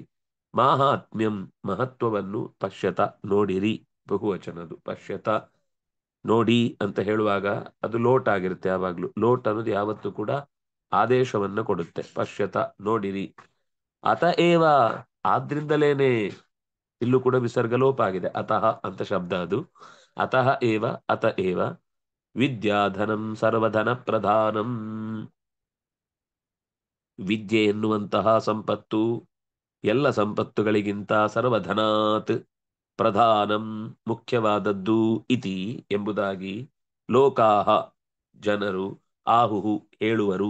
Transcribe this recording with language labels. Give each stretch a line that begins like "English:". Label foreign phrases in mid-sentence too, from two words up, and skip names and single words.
Kannada: ಮಾಹಾತ್ಮ್ಯಂ ಮಹತ್ವವನ್ನು ಪಶ್ಯತ ನೋಡಿರಿ, ಬಹುವಚನದು. ಪಶ್ಯತ ನೋಡಿ ಅಂತ ಹೇಳುವಾಗ ಅದು ಲೋಟ್ ಆಗಿರುತ್ತೆ ಯಾವಾಗ್ಲೂ. ಲೋಟ್ ಅನ್ನೋದು ಯಾವತ್ತೂ ಕೂಡ ಆದೇಶವನ್ನ ಕೊಡುತ್ತೆ. ಪಶ್ಯತ ನೋಡಿರಿ.
Sanskrit: ಅತ ಏವ
Kannada: ಆದ್ರಿಂದಲೇನೆ, ಇಲ್ಲೂ ಕೂಡ ವಿಸರ್ಗ ಲೋಪ ಆಗಿದೆ, ಅತಃ ಅಂತ ಶಬ್ದ ಅದು.
Sanskrit: ಅತಃ ಏವ ಅತ ಏವ ವಿದ್ಯಾಧನಂ ಸರ್ವಧನ ಪ್ರಧಾನಂ.
Kannada: ವಿದ್ಯೆ ಎನ್ನುವಂತಹ ಸಂಪತ್ತು ಎಲ್ಲ ಸಂಪತ್ತುಗಳಿಗಿಂತ
Sanskrit: ಸರ್ವಧನಾತ್ ಪ್ರಧಾನಂ
Kannada: ಮುಖ್ಯವಾದದ್ದು, ಇತಿ ಎಂಬುದಾಗಿ ಲೋಕಾಹ ಜನರು ಆಹುಹು ಹೇಳುವರು.